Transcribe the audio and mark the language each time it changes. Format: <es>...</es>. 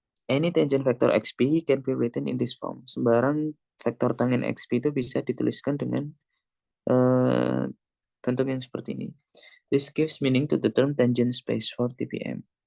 <en>Any tangent vector xp can be written in this form.</en> <id>Sembarang vektor tangen xp itu bisa dituliskan dengan bentuk yang seperti ini.</id> <en>This gives meaning to the term tangent space for TPM.</en>